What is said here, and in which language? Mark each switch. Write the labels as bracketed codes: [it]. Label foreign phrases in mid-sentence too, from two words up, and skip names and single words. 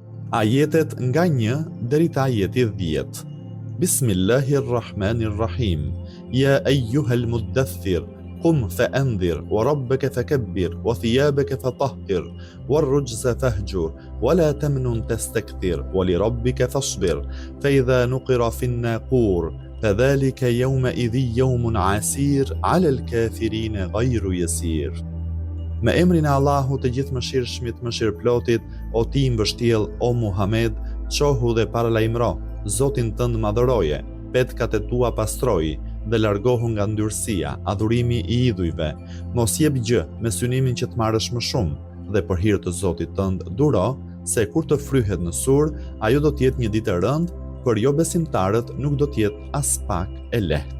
[sq] Ajetet nga 1 deri te ajeti 10. [ar] بسم الله الرحمن الرحيم. يا أيها المدثر قم فأنذر وربك فكبر وثيابك فطهر والرجز فاهجر ولا تمنن تستكثر ولربك فاصبر فإذا نقر في الناقور فذلك يومئذ يوم عسير على الكافرين غير يسير. [sq] Me emrin e Allahut të gjithë mëshirshmit, mëshirëplotit, o ti i mbështjell, o Muhammed, çohu dhe paralajmëro, Zotin tënd madhëroje, petkat e tua pastroji, dhe largohu nga ndyrësia, adhurimi i idhujve. Mos jep gjë me synimin që të marrësh më shumë, dhe për hir të Zotit tënd duro, se kur të fryhet në sur, ajo do të jetë një ditë e rëndë, për jo besimtarët nuk do të jetë as pak e lehtë.